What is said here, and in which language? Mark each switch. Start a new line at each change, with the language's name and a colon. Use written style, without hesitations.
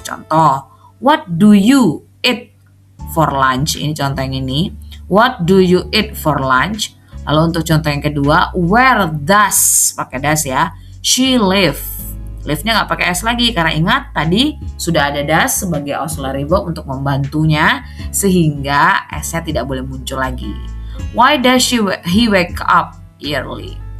Indonesian: Contoh,
English: what do you eat for lunch?
Indonesian: Ini contoh yang ini.
English: What do you eat for lunch?
Indonesian: Lalu untuk contoh yang kedua,
English: where does,
Indonesian: pakai does ya,
English: she live.
Indonesian: Live-nya nggak pakai s lagi karena ingat tadi sudah ada does sebagai auxiliary verb untuk membantunya sehingga s-nya tidak boleh muncul lagi.
English: Why does he wake up early?